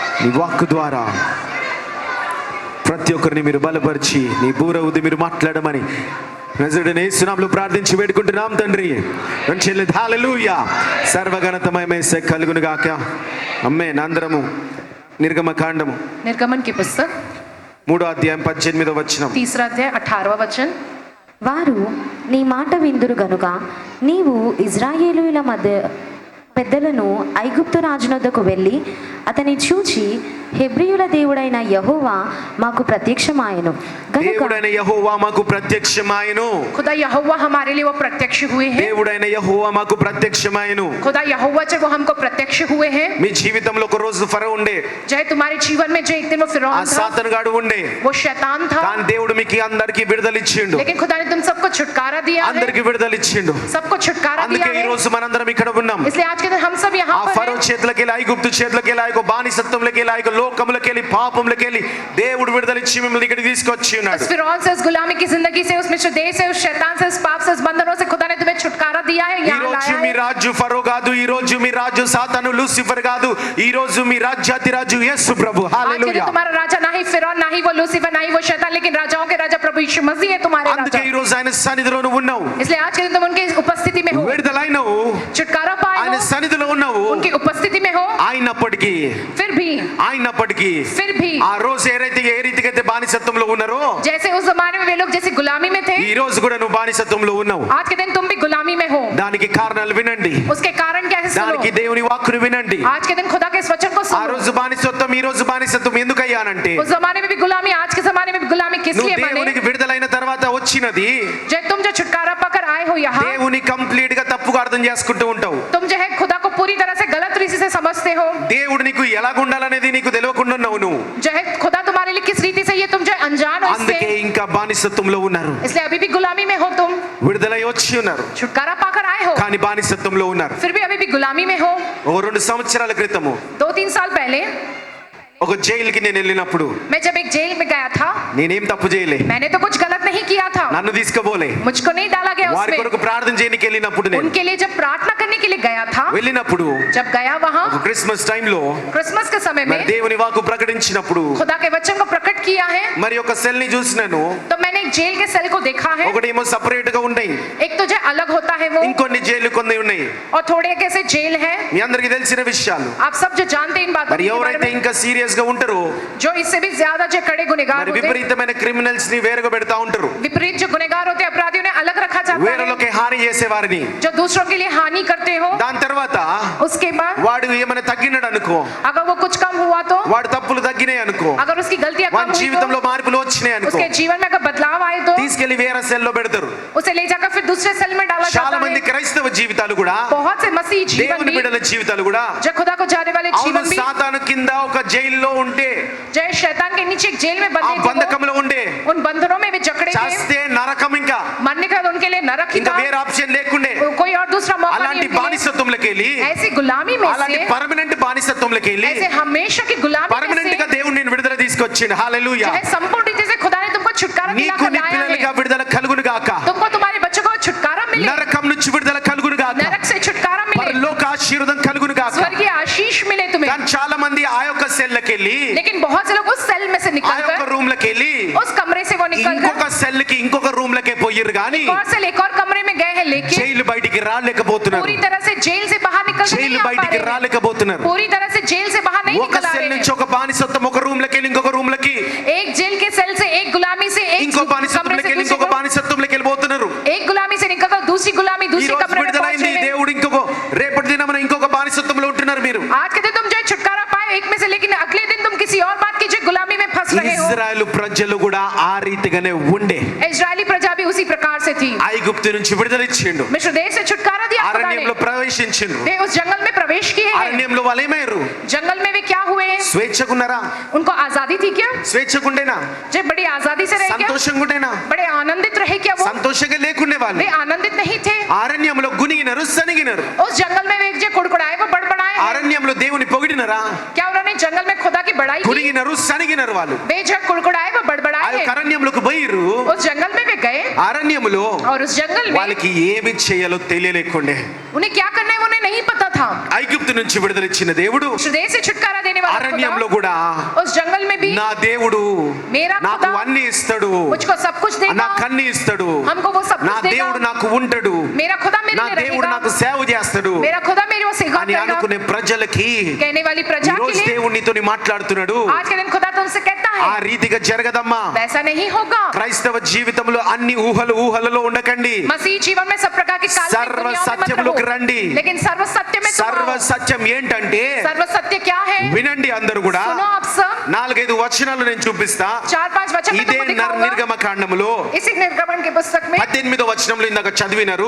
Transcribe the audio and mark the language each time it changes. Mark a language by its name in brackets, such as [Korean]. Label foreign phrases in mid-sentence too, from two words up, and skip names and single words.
[Telugu] వాక్కు ద్వారా ప్రతి ఒక్కరిని మీరు బలపరిచి నీ బూర ఊది మీరు మాట్లాడమని నజరుడైన యేసు నామములో ప్రార్థించి వేడుకుంటున్నాం తండ్రి. హల్లెలూయా. సర్వగణతమయమే కలుగును గాక. ఆమేన్. అందరము నిర్గమకాండము [Hindi] निर्गमन की पुस्तक [Telugu] 3వ అధ్యాయం 18వ వచనం. [Hindi] 3रा अध्याय 18वां वचन. [Telugu] వారు నీ మాట విందురు గనుక నీవు ఇజ్రాయేలీయుల మధ్య పెద్దలను ఐగుప్తు రాజునొద్దకు వెళ్ళి అతని చూచి హెబ్రీయుల దేవుడైన యెహోవా మాకు ప్రత్యక్షమాయెను గనుక దేవుడైన యెహోవా మాకు ప్రత్యక్షమాయెను. [Hindi] खुदा यहोवा हमारे लिए वो प्रत्यक्ष हुए हैं. [Telugu] దేవుడైన యెహోవా మాకు ప్రత్యక్షమాయెను. [Hindi] खुदा यहोवा जो वो हमको प्रत्यक्ष हुए हैं. [Telugu] మీ జీవితంలో ఒక రోజు ఫరో ఉండే, [Hindi] चाहे तुम्हारे जीवन में जो एक दिन वो [Telugu] ఆ [Hindi] फिरौन था, [Telugu] సాతానుగాడు ఉండే, [Hindi] वो शैतान था, [Telugu] కానీ దేవుడు మీకు అందరికి విడుదల ఇచ్చిండు. [Hindi] लेकिन खुदा ने तुम सबको छुटकारा दिया है, [Telugu] అందరికి విడుదల ఇచ్చిండు. [Hindi] सबको छुटकारा दिया [Telugu] అందుకే ఈ [Hindi] है. [Telugu] రోజు మనందరం ఇక్కడ ఉన్నాం. [Hindi] इसलिए आज के दिन हम सब [Telugu] ఆ [Hindi] यहाँ पर [Telugu] ఫరో [Hindi] हैं. [Telugu] చేతులకి వెళ్ళి, ఐగుప్తు చేతులకి వెళ్ళి, ఆయొక్క బానిసత్వంలోకి వెళ్ళి, ఆయొక్క లోకంలోకి వెళ్ళి, పాపంలోకి వెళ్ళి దేవుడు విడుదల ఇచ్చి మిమ్మల్ని ఇక్కడికి తీసుకొచ్చి ఉన్నాడు. [Hindi] उस फिरौन से, उस गुलामी की जिंदगी से, उस मिस्र देश से, उस शैतान से, उस पाप से, उस बंधनों से खुदा ने तुम्हें छुटकारा दिया है, [Telugu] ఈ [Hindi] यहाँ [Telugu] రోజు [Hindi] लाया [Telugu] మీ [Hindi] है. [Telugu] రాజు ఫరో కాదు, ఈ రోజు మీ రాజు సాతాను లూసిఫర్ కాదు, ఈ రోజు మీ రాజ్యాధిరాజు యేసు ప్రభు. [Hindi] आज के दिन [Telugu] హల్లెలూయా. [Hindi] तुम्हारा राजा ना ही फिरौन, ना ही वो लूसीफर, ना ही वो शैतान, लेकिन राजाओं के राजा प्रभु यीशु मसीह है तुम्हारे [Telugu] అందుకే [Hindi] राजा. [Telugu] ఈ రోజు ఆయన సన్నిధిలో నువ్వు ఉన్నావు, [Hindi] इसलिए आज के दिन तुम उनकी उपस्थिति में हो, [Telugu] విడుదలైనవు, [Hindi] छुटकारा पाए [Telugu] ఆయన [Hindi] हो, [Telugu] సన్నిధిలో ఉన్నావు. [Hindi] उनकी उपस्थिति में हो. [Telugu] అయినప్పటికీ [Hindi] फिर भी [Telugu] ఆ రోజు ఏ రీతిగా అయితే బానిసత్వంలో ఉన్నారో, [Hindi] जैसे उस जमाने में वे लोग जैसे गुलामी में थे, [Telugu] ఈ రోజు కూడా నువ్వు బానిసత్వంలో ఉన్నావు. [Hindi] आज के दिन तुम भी गुलामी में हो. [Telugu] దానికి కారణాలు వినండి, [Hindi] उसके कारण क्या है [Telugu] దానికి [Hindi] सुनो. [Telugu] దేవుని వాక్కును వినండి. [Hindi] आज के दिन खुदा के इस वचन को [Telugu] ఆ [Hindi] सुनो. [Telugu] రోజు బానిసత్వం, ఈ రోజు బానిసత్వం ఎందుకు అయ్యానంటే, [Hindi] उस जमाने में भी गुलामी, आज के जमाने में भी गुलामी किस [Telugu] నువ్వు [Hindi] लिए बने? [Telugu] దేవునికి విడుదలైన తర్వాత వచ్చినది, [Hindi] जब तुम जो छुटकारा पाकर आए हो यहाँ, [Telugu] దేవుని కంప్లీట్ గా తప్పుగా అర్థం చేసుకుంటూ ఉంటావు. [Hindi] तुम जो है खुदा को पूरी तरह से गलत रीति से समझते हो. [Telugu] దేవుడు నీకు ఎలా ఉండాలనేది నీకు తెలియకుండా ఉన్నావు నువ్వు. [Hindi] जो है खुदा तुम्हारे लिए किस रीति से, ये तुम जो है अनजान हो [Telugu] అందుకే [Hindi] इससे. [Telugu] ఇంకా బానిసత్వంలో ఉన్నారు. [Hindi] इसलिए अभी भी गुलामी में हो तुम, [Telugu] విడుదలై వచ్చి ఉన్నారు [Hindi] छुटकारा पाकर आए हो, [Telugu] కానీ బానిసత్వంలో ఉన్నారు. [Hindi] फिर भी अभी भी गुलामी में हो. [Telugu] ఓ 2 సంవత్సరాల క్రితము [Hindi] 2-3 साल पहले [Telugu] ఒక జైలుకి నేను వెళ్ళినప్పుడు, [Hindi] मैं जब एक जेल में गया था, [Telugu] నేనేం తప్పు చేయలే, [Hindi] मैंने तो कुछ गलत नहीं किया था, [Telugu] నన్ను తీసుకుపోలే, [Hindi] मुझको नहीं डाला गया [Telugu] వారి [Hindi] उसमें. [Telugu] కొరకు ప్రార్థన చేయడానికి వెళ్ళినప్పుడు, నేను [Hindi] उनके लिए जब प्रार्थना करने के लिए गया था, [Telugu] వెళ్ళినప్పుడు [Hindi] जब गया वहां [Telugu] ఒక క్రిస్మస్ టైంలో [Hindi] क्रिसमस के समय [Telugu] మరి [Hindi] में [Telugu] దేవుని వాక్కు ప్రకటించినప్పుడు [Hindi] खुदा के वचन को प्रकट किया है, [Telugu] మరి ఒక సెల్ ని చూసినాను. [Hindi] तो मैंने एक जेल के सेल को देखा है. [Telugu] ఒకటేమో సపరేట్ గా ఉన్నాయి, [Hindi] एक तो जो अलग होता है वो, [Telugu] ఇంకొన్ని జైలు కొన్ని ఉన్నాయి. [Hindi] और थोड़े कैसे जेल है. [Telugu] మీ అందరికీ తెలిసిన విషయాలు. [Hindi] आप सब जो जानते हैं इन बातों [Telugu] మరి [Hindi] के बारे [Telugu] ఎవరైతే [Hindi] में, [Telugu] ఇంకా సీరియస్ గా ఉంటారో, [Hindi] जो इससे भी ज्यादा जो कड़े गुनहगार [Telugu] మరి [Hindi] होते हैं, [Telugu] విపరీతమైన క్రిమినల్స్ ని వేరుగా పెడతా ఉంటారు. [Hindi] विपरीत जो गुनहगार होते हैं, अपराधियों ने अलग रखा जाता है, [Telugu] వేరులోకి హాని చేసే వారిని. [Hindi] जो दूसरों के लिए हानि करते हो. [Telugu] దాని తర్వాత [Hindi] उसके बाद [Telugu] వాడు ఏమైనా తగ్గినాడు అనుకో, [Hindi] अगर वो कुछ कम हुआ तो, [Telugu] వాడు తప్పులు తగ్గినాయి అనుకో, [Hindi] अगर उसकी गलतियां कम [Telugu] వాడి [Hindi] हुई [Telugu] జీవితంలో [Hindi] तो, [Telugu] మార్పులు వచ్చినాయి అనుకో, [Hindi] उसके जीवन में अगर बदलाव आए तो [Telugu] తీసుకెళ్లి వేరే సెల్ లో పెడతారు. [Hindi] उसे ले जाकर फिर दूसरे सेल में डाला [Telugu] చాలా [Hindi] जाता [Telugu] మంది [Hindi] है. [Telugu] క్రైస్తవ జీవితాలు కూడా, [Hindi] बहुत से मसीह जीवन [Telugu] దేవుని [Hindi] भी, [Telugu] బిడ్డల జీవితాలు కూడా, [Hindi] जो खुदा को जाने वाले [Telugu] అవును [Hindi] जीवन भी, [Telugu] సాతాను కింద ఒక జైల్లో ఉంటే, [Hindi] जो शैतान के नीचे एक जेल में [Telugu] ఆ [Hindi] बंधे थे, [Telugu] బంధకంలో ఉండే, [Hindi] उन बंधनों में वे जकड़े थे, [Telugu] చస్తే నరకం, ఇంకా [Hindi] मरने का उनके लिए नरक ही [Telugu] ఇంకా [Hindi] था, [Telugu] వేరే ఆప్షన్ లేకుండే. [Hindi] कोई और दूसरा मौका [Telugu] అలాంటి [Hindi] नहीं उनके लिए. [Telugu] బానిసత్వంలోకి వెళ్ళి, [Hindi] ऐसी गुलामी में [Telugu] అలాంటి [Hindi] से, [Telugu] పర్మనెంట్ బానిసత్వంలోకి వెళ్ళి [Hindi] ऐसे हमेशा की गुलामी में [Telugu] పర్మనెంట్ గా [Hindi] से, [Telugu] దేవుడు నేను విడుదల తీసుకొచ్చిండు. హల్లెలూయా. [Hindi] जो है संपूर्ण रीति से खुदा ने तुमको छुटकारा [Telugu] నీకు [Hindi] दिलाकर [Telugu] నీ [Hindi] लाया [Telugu] పిల్లలుగా [Hindi] है. [Telugu] విడుదల కలుగును గాక, [Hindi] तुमको तुम्हारे बच्चों को छुटकारा मिले, [Telugu] నరకం నుంచి విడుదల కలుగును గాక, [Hindi] नरक से छुटकारा मिले, [Telugu] పరలోక ఆశీర్వాదం కలుగును గాక. [Hindi] स्वर्गीय आशीष मिले तुम्हें. [Telugu] కానీ చాలా మంది ఆ యొక్క సెల్కి వెళ్ళి, [Hindi] लेकिन बहुत से लोग उस सेल में से [Telugu] ఆ యొక్క [Hindi] निकलकर, [Telugu] రూమ్ లకి వెళ్ళి [Hindi] उस कमरे से वो [Telugu] ఇంకొక [Hindi] निकलकर [Telugu] సెల్ కి, ఇంకొక రూమ్ లకే పోయిరు గాని [Hindi] एक और सेल, एक और कमरे में गए हैं, लेकिन [Telugu] జైలు బయటికి రాలేకపోతున్నారు. [Hindi] पूरी तरह से जेल से बाहर निकल नहीं [Telugu] జైలు [Hindi] आ पा [Telugu] బయటికి [Hindi] रहे हैं. [Telugu] రాలేకపోతున్నారు. [Hindi] पूरी तरह से जेल से बाहर नहीं [Telugu] ఒక [Hindi] निकल आ [Telugu] సెల్ [Hindi] रहे [Telugu] నుంచి [Hindi] हैं. [Telugu] ఒక బానిసత్వం, ఒక రూమ్ లకి వెళ్ళి ఇంకొక రూమ్ లకి, [Hindi] एक जेल के सेल से, एक गुलामी से, एक [Telugu] ఇంకో [Hindi] कमरे [Telugu] బానిసత్వంలోకి [Hindi] से [Telugu] వెళ్ళి [Hindi] दूसरे [Telugu] ఇంకొక బానిసత్వంలోకి వెళ్ళిపోతున్నారు. [Hindi] एक गुलामी से निकलकर दूसरी गुलामी, [Telugu] ఈ [Hindi] दूसरी [Telugu] రోజు [Hindi] कमरे में [Telugu] విడుదలైంది, [Hindi] पहुंचे हैं. [Telugu] దేవుడు ఇంకొక రేపటి దినమున ఇంకొక బానిసత్వంలో ఉంటున్నారు మీరు. [Hindi] आज के दिन तुम जो है छुटकारा पाए एक में से, लेकिन अगले दिन तुम किसी और बात की जो गुलामी में फंस रहे हो. [Telugu] ఇశ్రాయేలు ప్రజలు కూడా ఆ రీతిగానే ఉండే. [Hindi] इजरायली प्रजा भी उसी प्रकार से थी. [Telugu] ఐగుప్తు నుంచి విడుదల ఇచ్చిండు, [Hindi] मिस्र देश से छुटकारा दिया खुदा ने. [Telugu] అరణ్యంలో ప్రవేశించిండు. [Hindi] वे उस जंगल में प्रवेश किए हैं. [Telugu] అరణ్యంలో వాళ్ళు ఏమయ్యారు? [Hindi] जंगल में वे क्या हुए? [Telugu] స్వేచ్ఛగున్నారా? [Hindi] उनको आजादी थी क्या? [Telugu] స్వేచ్ఛగుండేనా? [Hindi] जो बड़ी आजादी से रहे क्या? [Telugu] సంతోషంగుండేనా? [Hindi] बड़े आनंदित रहे क्या वो? [Telugu] సంతోషంగా లేకుండే వాళ్ళు. [Hindi] वे आनंदित नहीं थे. [Telugu] అరణ్యంలో గునిగినారు, సనిగినారు. [Hindi] उस जंगल में वे जो कुड़कुड़ाए, वो बड़बड़ाए हैं. [Telugu] అరణ్యంలో దేవుని పొగిడినరా? [Hindi] क्या उन्होंने जंगल में खुदा की बड़बड़ाई की, [Telugu] కునిగినరు సనిగినరు వాళ్ళు [Hindi] वे जब कुड़कुड़ाए वो [Telugu] ఆ [Hindi] बड़बड़ाए, [Telugu] యొక్క అరణ్యములకు పోయిరు. [Hindi] उस जंगल में वे गए [Telugu] అరణ్యములో [Hindi] और उस जंगल में [Telugu] వాళ్ళకి ఏమి చేయాలో తెలియలేకుండే. [Hindi] उन्हें क्या करना है उन्हें नहीं पता था। [Telugu] ఐగుప్తు నుంచి విడుదలిచ్చిన దేవుడు [Hindi] उस देश से छुटकारा देने वाला [Telugu] అరణ్యంలో [Hindi] खुदा, [Telugu] కూడా [Hindi] उस जंगल में भी [Telugu] నా దేవుడు [Hindi] मेरा [Telugu] నాకు [Hindi] खुदा [Telugu] అన్ని ఇస్తాడు, [Hindi] मुझको सब कुछ देगा, [Telugu] నాకు అన్ని ఇస్తాడు, [Hindi] हमको वो सब [Telugu] నా [Hindi] कुछ देगा, [Telugu] దేవుడు నాకు ఉంటాడు, [Hindi] मेरा खुदा मेरे [Telugu] నా [Hindi] लिए [Telugu] దేవుడు [Hindi] रहेगा, [Telugu] నాకు సేవ చేస్తాడు [Hindi] मेरा खुदा मेरे को सिखा [Telugu] అని [Hindi] देगा [Telugu] అనుకునే ప్రజలకి [Hindi] कहने वाली प्रजा [Telugu] ఈ [Hindi] के [Telugu] రోజు [Hindi] लिए [Telugu] దేవుడు నీతోని మాట్లాడుతున్నాడు. [Hindi] आज के दिन खुदा तुमसे कहता [Telugu] ఆ [Hindi] है [Telugu] రీతిగా జరగదమ్మా. [Hindi] वैसा नहीं होगा। [Telugu] క్రైస్తవ జీవితంలో అన్ని ఊహలలో ఉండకండి. [Hindi] मसीह जीवन में सब प्रकार की काल्पनिक [Telugu] सर्व [Hindi] दुनियाओं में मत [Telugu] सत्यमुलोకి [Hindi] रहो, [Telugu] రండి. [Hindi] लेकिन सर्व सत्य में तुम [Telugu] సర్వ [Hindi] आओ। [Telugu] సత్యం ఏంటంటే [Hindi] सर्व सत्य क्या है? [Telugu] వినండి అందరూ కూడా. [Hindi] सुनो आप सब, [Telugu] 4-5 వచనాలు నేను చూపిస్తా. [Hindi] 4-5 वचन में [Telugu] ఇదే [Hindi] तुमको दिखाऊंगा। [Telugu] నిర్గమ కాండములో [Hindi] इसी निर्गमन की पुस्तक में [Telugu] 18వ వచనంలో ఇందాక చదివినారు.